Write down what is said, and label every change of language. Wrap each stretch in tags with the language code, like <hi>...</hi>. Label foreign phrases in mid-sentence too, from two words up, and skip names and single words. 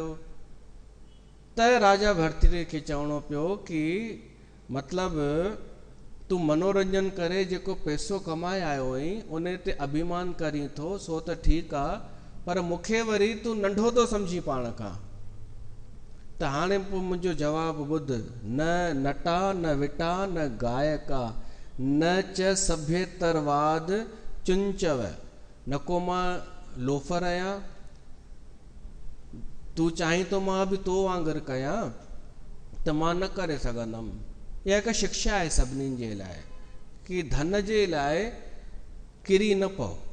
<sd>त राजा भरथरी खे चवणो पियो कि मतिलबु तूं मनोरंजन करे जेको पैसो कमाए आयो हुई उन ते अभिमान करीं थो, सो त ठीकु आहे, पर मूंखे वरी तूं नंढो थो सम्झी पाण खां। त हाणे पोइ मुंहिंजो जवाबु ॿुध,</sd> <sa>न नटा न विटा न गायका, न च सभ्य तरवाद चुंचव,</sa> <sd>नको मां लोफर आहियां, तूं चाहीं तो मां बि तो वांगुरु कयां त मां न करे सघंदमि। इहा हिकु शिक्षा आहे सभिनीनि जे लाइ कि धन जे लाइ किरी न पओ।</sd>